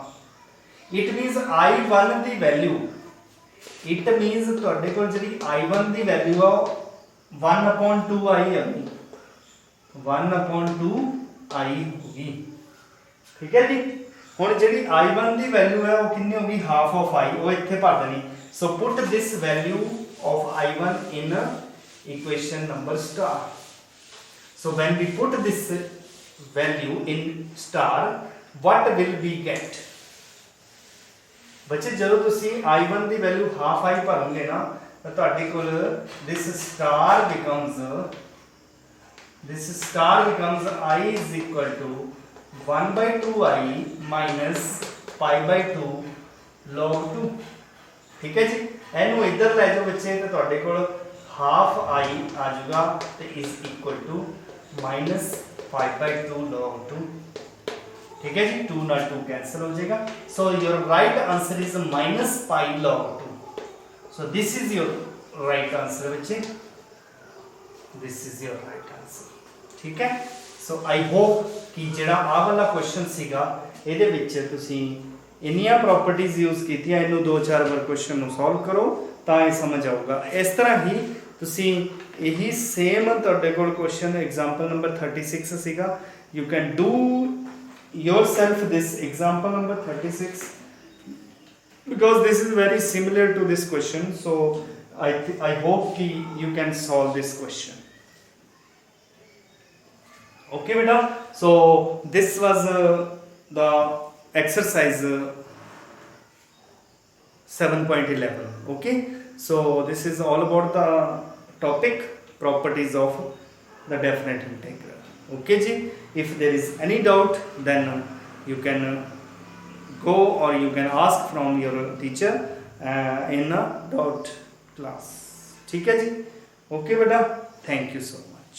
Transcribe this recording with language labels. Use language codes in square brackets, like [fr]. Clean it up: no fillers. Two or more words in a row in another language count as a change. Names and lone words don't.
[en] it means [pa] i1 ਦੀ ਵੈਲਿਊ, [en] it means [pa] ਤੁਹਾਡੇ ਕੋਲ ਜਿਹੜੀ i1 ਦੀ ਵੈਲਿਊ ਆ 1/2i ਆ ਗਈ, 1/2i ਹੋਗੀ। ਠੀਕ ਹੈ ਜੀ, ਹੁਣ ਜਿਹੜੀ i1 ਦੀ ਵੈਲਿਊ ਹੈ ਉਹ ਕਿੰਨੀ ਹੋਗੀ? [en] half of i, [pa] ਉਹ ਇੱਥੇ ਭਰ ਦੇਣੀ। [en] so put this value of i1 in equation number star. so when we put this value in star, what will we get? [pa] बच्चे ਜਦੋਂ ਤੁਸੀਂ i1 ਦੀ ਵੈਲਿਊ ਹਾਫ i ਭਰੋਗੇ ਨਾ ਤਾਂ ਤੁਹਾਡੇ ਕੋਲ [en] this star becomes I is equal to 1/2i minus π/2 log 2। [hi] ठीक है जी, [pa] ਇਹਨੂੰ ਇੱਧਰ ਲੈ ਜਾਓ ਬੱਚੇ ਤੇ ਤੁਹਾਡੇ ਕੋਲ [hi] हाफ i आ जाएगा तो [en] is equal to minus 5/2 log 2. [hi] ठीक है जी, 2 ना 2 कैंसिल हो जाएगा। [en] so your right answer is minus pi log 2. so this is your right answer बच्चे, this is your right answer. [hi] ठीक है, [en] so I hope [pa] कि ਜਿਹੜਾ ਆ ਵਾਲਾ ਕੁਐਸਚਨ ਸੀਗਾ ਇਹਦੇ ਵਿੱਚ ਤੁਸੀਂ ਇੰਨੀਆਂ [en] properties use [pa] ਕੀਤੀਆਂ, ਇਹਨੂੰ 2-4 ਵਾਰ ਕੁਐਸਚਨ ਨੂੰ ਸੋਲਵ ਕਰੋ ਤਾਂ ਇਹ ਸਮਝ ਆਊਗਾ। ਇਸ ਤਰ੍ਹਾਂ ਹੀ ਤੁਸੀਂ ਇਹੀ ਸੇਮ ਤੁਹਾਡੇ ਕੋਲ [en] question example number 36 [pa] ਸੀਗਾ। [en] you can do yourself this example number 36 because this is very similar to this question. So I hope ki you can solve this question. Okay beta, so this was the exercise 7.11. okay, so this is all about the topic properties of the definite integral. Okay ji, if there is any doubt then you can go or you can ask from your teacher in a doubt class. [hi] ठीक है जी, [en] okay beta, thank you so much.